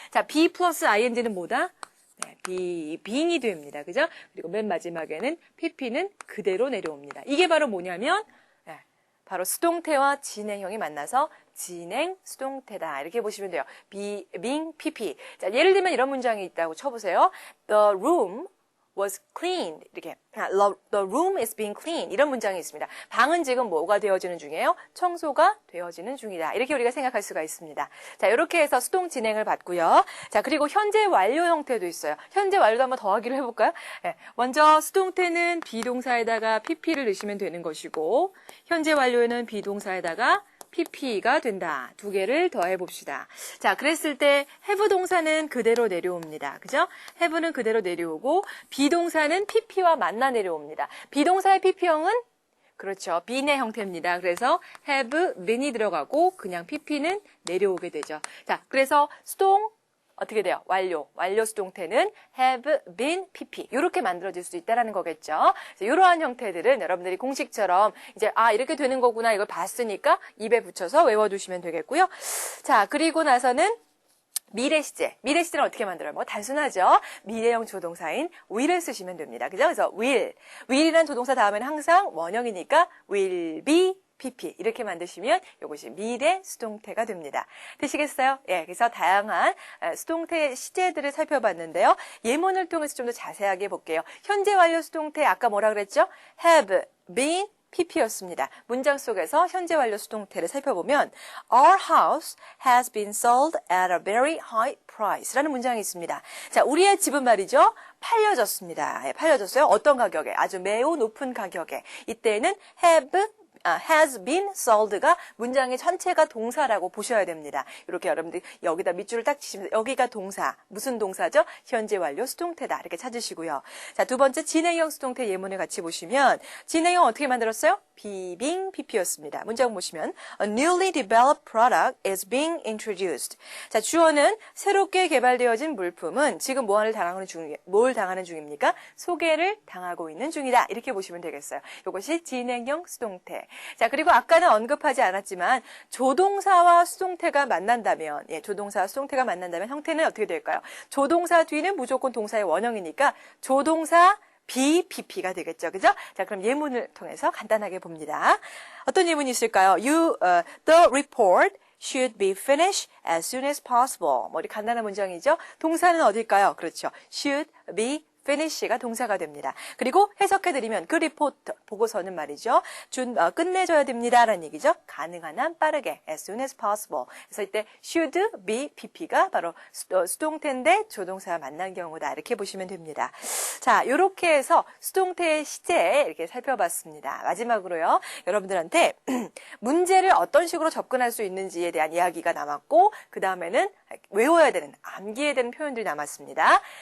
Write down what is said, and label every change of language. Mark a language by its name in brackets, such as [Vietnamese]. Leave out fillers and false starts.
[Korean] 자, B 플러스 ing는 뭐다? 네, being이 됩니다. 그죠? 그리고 맨 마지막에는 pp는 그대로 내려옵니다. 이게 바로 뭐냐면 네, 바로 수동태와 진행형이 만나서 진행 수동태다. 이렇게 보시면 돼요. being, pp. 자, 예를 들면 이런 문장이 있다고 쳐보세요. [English] The room was cleaned. [Korean] 이렇게 [English] the room is being cleaned. [Korean] 이런 문장이 있습니다. 방은 지금 뭐가 되어지는 중이에요? 청소가 되어지는 중이다. 이렇게 우리가 생각할 수가 있습니다. 자, 이렇게 해서 수동 진행을 받고요. 자, 그리고 현재 완료 형태도 있어요. 현재 완료도 한번 더하기로 해볼까요? 네, 먼저 수동태는 비동사에다가 pp를 넣으시면 되는 것이고 현재 완료에는 비동사에다가 pp가 된다. 두 개를 더해 봅시다. 자, 그랬을 때 have 동사는 그대로 내려옵니다. 그죠? have는 그대로 내려오고 비동사는 pp와 만나 내려옵니다. 비동사의 pp형은 그렇죠. being의 형태입니다. 그래서 have been이 들어가고 그냥 pp는 내려오게 되죠. 자, 그래서 수동 어떻게 돼요? 완료 수동태는 have been pp. 이렇게 만들어질 수 있다라는 거겠죠. 이러한 형태들은 여러분들이 공식처럼 이제 이렇게 되는 거구나 이걸 봤으니까 입에 붙여서 외워두시면 되겠고요. 자, 그리고 나서는 미래 시제. 미래 시제는 어떻게 만들어요? 뭐 단순하죠. 미래형 조동사인 will을 쓰시면 됩니다. 그죠? 그래서 will이라는 조동사 다음에는 항상 원형이니까 will be pp 이렇게 만드시면 이것이 미래 수동태가 됩니다. 되시겠어요? 예, 그래서 다양한 수동태 시제들을 살펴봤는데요. 예문을 통해서 좀 더 자세하게 볼게요. 현재 완료 수동태 아까 뭐라 그랬죠? have been pp였습니다. 문장 속에서 현재 완료 수동태를 살펴보면 [English] Our house has been sold at a very high price [Korean] 라는 문장이 있습니다. 자, 우리의 집은 말이죠. 팔려졌습니다. 예, 팔려졌어요. 어떤 가격에? 아주 매우 높은 가격에. 이때는 has been sold가 문장의 전체가 동사라고 보셔야 됩니다. 이렇게 여러분들 여기다 밑줄을 딱 치시면서 여기가 동사, 무슨 동사죠? 현재 완료 수동태다. 이렇게 찾으시고요. 자, 두 번째 진행형 수동태 예문을 같이 보시면 진행형 어떻게 만들었어요? being pp였습니다. 문장 보시면 [English] A newly developed product is being introduced. [Korean] 자, 주어는 새롭게 개발되어진 물품은 지금 뭘 당하는 중입니까? 소개를 당하고 있는 중이다. 이렇게 보시면 되겠어요. 이것이 진행형 수동태. 자, 그리고 아까는 언급하지 않았지만 조동사와 수동태가 만난다면 조동사와 수동태가 만난다면 형태는 어떻게 될까요? 조동사 뒤는 무조건 동사의 원형이니까 조동사 BPP가 되겠죠. 그죠? 자, 그럼 예문을 통해서 간단하게 봅니다. 어떤 예문이 있을까요? [English] The report should be finished as soon as possible. [Korean] 뭐, 이렇게 간단한 문장이죠. 동사는 어딜까요? 그렇죠. should be finish가 동사가 됩니다. 그리고 해석해드리면 그 리포트, 보고서는 말이죠. 끝내줘야 됩니다. 라는 얘기죠. 가능한 한 빠르게, as soon as possible. 그래서 이때 should be pp가 바로 수동태인데 조동사와 만난 경우다. 이렇게 보시면 됩니다. 자, 이렇게 해서 수동태의 시제 이렇게 살펴봤습니다. 마지막으로요. 여러분들한테 문제를 어떤 식으로 접근할 수 있는지에 대한 이야기가 남았고 그 다음에는 외워야 되는, 암기해야 되는 표현들이 남았습니다.